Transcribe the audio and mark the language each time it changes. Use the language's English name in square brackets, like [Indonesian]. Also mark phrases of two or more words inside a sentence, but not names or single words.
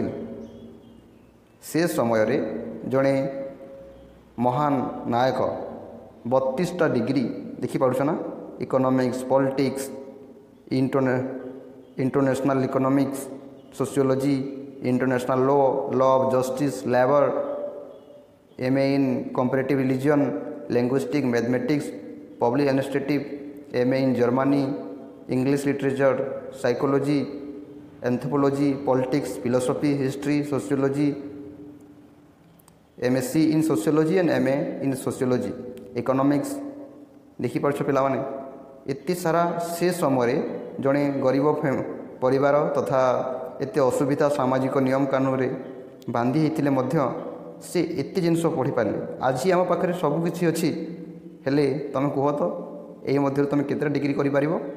[Odia] ସେ ସମୟରେ ଜଣେ ମହାନ ନାୟକ 32ଟା ଡିଗ୍ରୀ, ଦେଖିପାରୁଛ ନା, [English] economics, politics, international economics, sociology, international law of justice, labour, MA in comparative religion, linguistic, mathematics, public administrative, MA in Germany, English literature, psychology, anthropology, politics, philosophy, history, sociology, MSc in sociology and MA in sociology, economics। [Odia] ଦେଖିପାରୁଛ ପିଲାମାନେ, ଏତେ ସାରା ସେ ସମୟରେ ଜଣେ ଗରିବ ପରିବାର ତଥା ଏତେ ଅସୁବିଧା ସାମାଜିକ ନିୟମ କାନୁନରେ ବାନ୍ଧି ହେଇଥିଲେ ମଧ୍ୟ ସେ ଏତେ ଜିନିଷ ପଢ଼ିପାରିଲେ। ଆଜି ଆମ ପାଖରେ ସବୁକିଛି ଅଛି, ହେଲେ ତୁମେ କୁହ ତ ଏହି ମଧ୍ୟରୁ ତୁମେ କେତେଟା ଡିଗ୍ରୀ କରିପାରିବ?